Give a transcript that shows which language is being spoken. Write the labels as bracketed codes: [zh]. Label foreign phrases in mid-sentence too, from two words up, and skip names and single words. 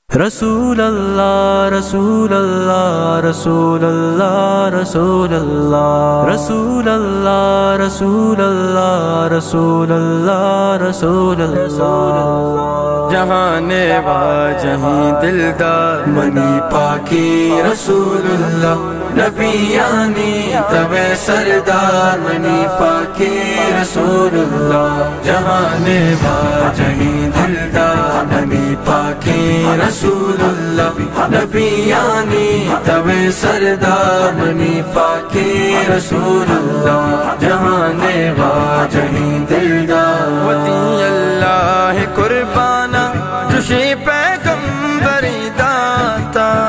[ar] رسول اللہ رسول اللہ رسول اللہ رسول اللہ رسول اللہ رسول اللہ رسول اللہ رسول اللہ [bal] جہاں واجہی دلدار منی پاکی [ar] رسول اللہ [bal] نبیانی تب سردار منی پاکی [ar] رسول اللہ [bal] جہاں واجہی دلدار منی پاکی [ar] رسول اللہ [bal] نبیانی تب سردار منی پاکی [ar] رسول اللہ [bal] جہاں واجہی دلدار وطی اللہ قربانا جوشی پیغمبری داتا